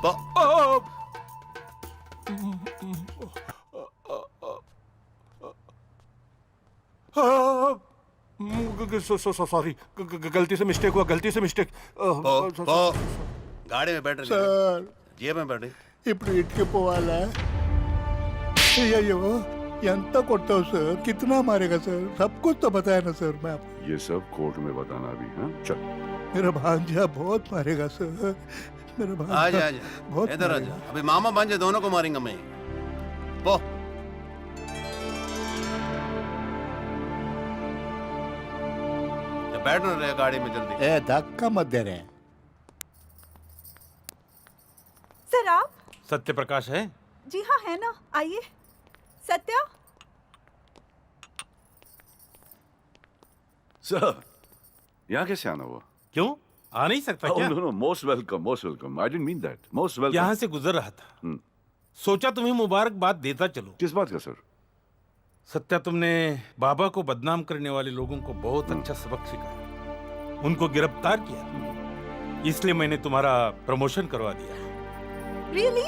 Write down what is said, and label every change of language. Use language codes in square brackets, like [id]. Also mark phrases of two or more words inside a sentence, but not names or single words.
[hi] सॉरी, गलती से मिस्टेक हुआ, गलती से मिस्टेक। गाड़ी में बैठ रहे సార్, जेब में बैठे। [te] ఇప్పుడు ఇంటికి పోవాలా? అయ్యో, ఎంత కొట్టావు సార్? [hi] कितना मारेगा सर? सब कुछ तो बताया ना सर मैं आपको। ये सब कोर्ट में बताना भी। हाँ, चल। मेरा भांजा बहुत मारेगा सर, मेरा भांजा आजा बहुत इधर आजा। अभी मामा भांजे दोनों को मारेंगे मैं। वो बैठ ना रहे गाड़ी में जल्दी। ए धक्का मत दे रहे। सर आप? सत्य प्रकाश है? जी हाँ, है ना, आइए। सत्या। सर, यहाँ कैसे आना हुआ? क्यों आ नहीं सकता क्या? [en] no no, most welcome, most welcome. I didn't mean that. Most welcome. [hi] यहाँ से गुजर रहा था, सोचा तुम्हें मुबारकबाद देता चलो। किस बात का सर? सत्या, तुमने बाबा को बदनाम करने वाले लोगों को बहुत अच्छा सबक सिखाया, उनको गिरफ्तार किया, इसलिए मैंने तुम्हारा प्रमोशन करवा दिया। रियली?